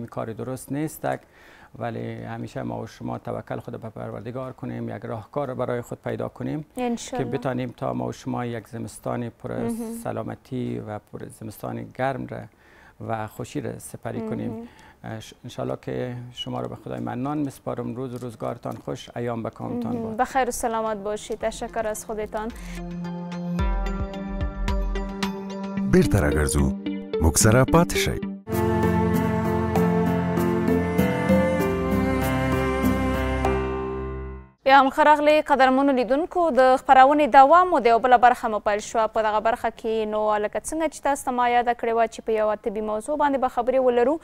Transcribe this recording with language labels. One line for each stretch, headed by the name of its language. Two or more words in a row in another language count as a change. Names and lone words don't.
Persian: کار درست نیست، ولی همیشه ما و شما توکل خود به پروردگار کنیم، یک راهکار برای خود پیدا کنیم که بتانیم تا ما و شما یک زمستان پر سلامتی و پر زمستان گرم را و خوشی را سپری کنیم. انشالله که شما رو به خدای منان میسپارم. روزگارتان خوش، ایام به کامتان باد. بخیر و سلامت باشید. تشکر از خودتان.
Pashto: بیرته راګرځو، موږ سره پاتې شئ. بیا هم ښه راغلئ قدرمنو لیدونکو. د خپرونې دوام مو د یوه بله برخه مو پیل شوه. په دغه برخه کې نو لکه څنګه چې تاسو ته ما یاده کړې وه چې په یوه طبي موضوع باندې به خبرې ولرو.